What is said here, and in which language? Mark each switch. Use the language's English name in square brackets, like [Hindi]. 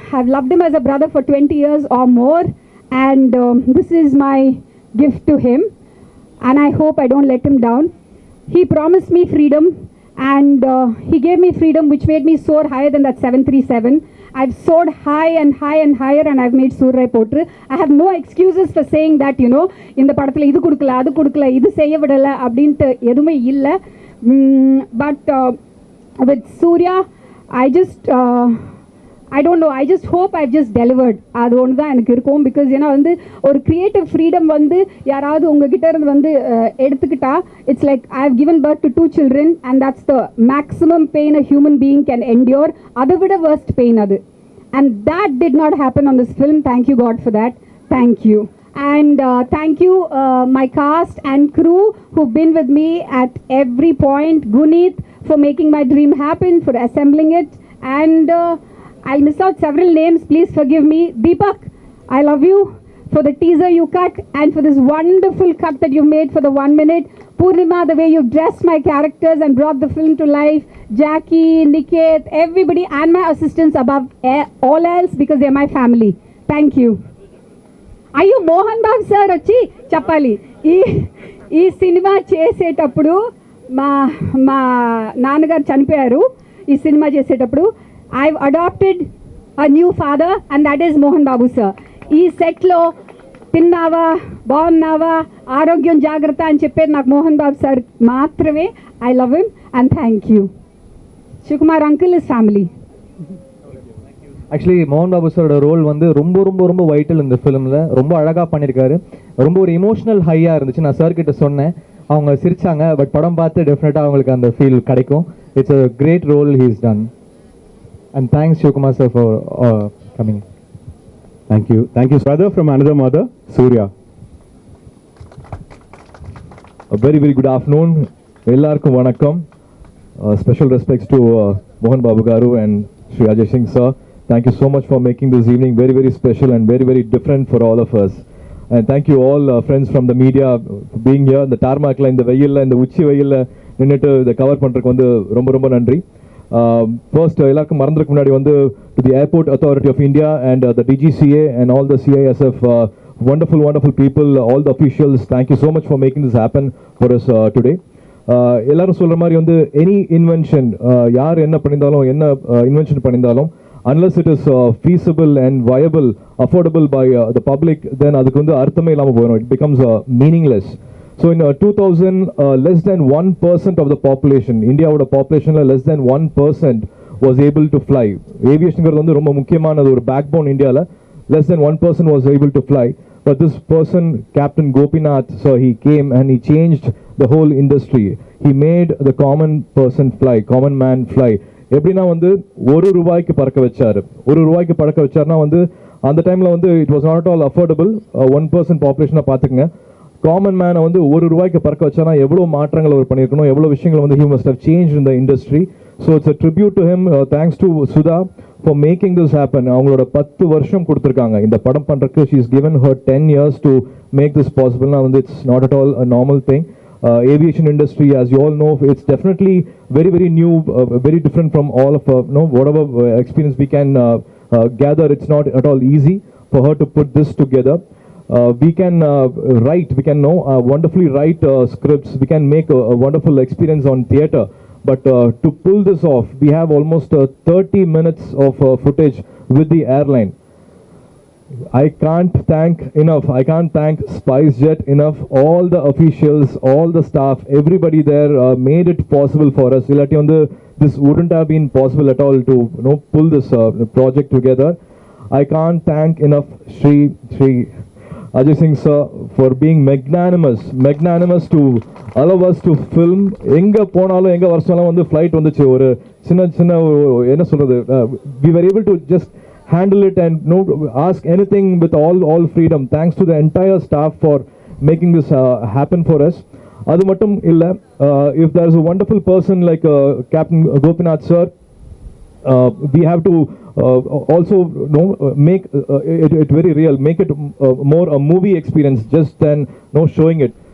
[English] I've loved him as a brother for 20 years or more, and this is my gift to him, and I hope I don't let him down. He promised me freedom, and he gave me freedom which made me soar higher than that 737. I've soared high and higher, and I've made Surya Rai Potru. I have no excuses for saying that, you know, [Tamil] இந்த படத்தில் இது கொடுக்கல அது கொடுக்கல இது செய்ய விடலை அப்படின்ட்டு எதுவுமே இல்லை. [English] But with Surya, I don't know, I just hope I've just delivered. [Tamil] அது ஒன்று தான் எனக்கு இருக்கும். [English] because [Tamil] ஏன்னா வந்து ஒரு க்ரியேட்டிவ் ஃப்ரீடம் வந்து யாராவது உங்ககிட்ட இருந்து வந்து எடுத்துக்கிட்டா, [English] It's like I have given birth to 2 children, and that's the maximum pain a human being can endure. [Tamil] அதை விட [English] worst pain [Tamil] அது. [English] And that did not happen on this film. Thank you God for that. Thank you. And thank you my cast and crew who've been with me at every point. Guneet for making my dream happen, for assembling it, and I'll miss out several names, please forgive me. Deepak, I love you for the teaser you cut and for this wonderful cut that you made for the 1 minute. Purnima, the way you dressed my characters and brought the film to life. Jackie, Niket, everybody, and my assistants above all else, because they're my family. Thank you. [Telugu] అయ్యో Mohan Babu sir వచ్చి చెప్పాలి, ఈ cinema చేసేటప్పుడు మా నాన్నగారు చనిపోయారు. ఈ cinema చేసేటప్పుడు [English] I've adopted a new father, and that is Mohan Babu sir. [Telugu] ఈ సెట్లో తిన్నావా బాగున్నావా ఆరోగ్యం జాగ్రత్త అని చెప్పేది నాకు మోహన్ బాబు సార్ మాత్రమే. [English] I love him and thank you. Shivakumar uncle is family. [Tamil] Actually மோகன் பாபு சாரோட ரோல் வந்து ரொம்ப ரொம்ப ரொம்ப வைட்டல் இந்த ஃபிலிமில். ரொம்ப அழகாக பண்ணியிருக்காரு. ரொம்ப ஒரு இமோஷனல் ஹையாக இருந்துச்சு. நான் சார் கிட்ட சொன்னேன், அவங்க சிரிச்சாங்க. பட் படம் பார்த்து டெஃபினட்டாக அவங்களுக்கு அந்த ஃபீல் கிடைக்கும். [English] It's a great role he is done. And thanks, Shivakumar sir, for coming. Thank you. Thank you, brother from another mother, Surya. A very good afternoon. Ellarkum vanakkam. Special respects to Mohan Babu Garu and Sri Ajay Singh sir. Thank you so much for making this evening very special and very different for all of us. And thank you all friends from the media for being here. The tarmac la [Tamil] இந்த வெயில்ல இந்த உச்சி வெயில்ல நின்னுட்டு இத cover பண்றதுக்கு வந்து ரொம்ப நன்றி. [English] First [Tamil] எல்லாருக்கும் மறந்துறதுக்கு முன்னாடி வந்து [English] to the Airport Authority of India and the DGCA and all the CISF wonderful people, all the officials, thank you so much for making this happen for us today. [Tamil] எல்லாரும் சொல்ற மாதிரி வந்து [English] any invention [Tamil] யார் என்ன பண்ணிருந்தாலும் என்ன invention பண்ணிருந்தாலும் [English] unless it is feasible and viable, affordable by the public, then [Tamil] அதுக்கு வந்து அர்த்தமே இல்லாம போயிடும். [English] It becomes meaningless. So in 2000, less than 1% of the population, India would a population less than 1% was able to fly. [Tamil] Aviation வந்து ரொம்ப முக்கியமானது ஒரு backbone Indiaல. [English] Less than 1% was able to fly. But this person, Captain Gopinath, so he came and he changed the whole industry. He made the common person fly, common man fly. [Tamil] எப்படின்னா வந்து ₹1 பறக்க வச்சாரு. ₹1 பறக்க வச்சாருன்னா வந்து அந்த டைம்ல வந்து [English] It was not all affordable. [Tamil] 1% பாப்புலேஷனை பார்த்துக்குங்க. காமன் மேனை வந்து ₹1 பறக்க வச்சானா எவ்வளோ மாற்றங்கள் அவர் பண்ணியிருக்கணும், எவ்வளோ விஷயங்கள் வந்து [English] he must have changed in the industry. So it's a tribute to him. Thanks to Sudha for making this happen. [Tamil] அவங்களோட 10 வருஷம் கொடுத்துருக்காங்க இந்த படம் பண்றதுக்கு. [English] She's given her 10 years to make this possible. Now it's not at all a normal thing. Aviation industry, as you all know, it's definitely very new, very different from all of whatever experience we can gather. It's not at all easy for her to put this together. We can wonderfully write scripts. We can make a wonderful experience on theatre. But to pull this off, we have almost 30 minutes of footage with the airline. I can't thank SpiceJet enough. All the officials, all the staff, everybody there made it possible for us. This wouldn't have been possible at all to pull this project together. I can't thank enough Sri Ajay Singh sir for being magnanimous to allow us to film. [Tamil] எங்க போனாலும் எங்க வருஷம் வந்து flight வந்துச்சு. ஒரு சின்ன என்ன சொல்றது, [English] we were able to just handle it and ask anything with all freedom. Thanks to the entire staff for making this happen for us. [Tamil] அது மட்டும் இல்ல, [English] if there is a wonderful person like Captain Gopinath sir, we have to also make it very real, make it more a movie experience just than showing it.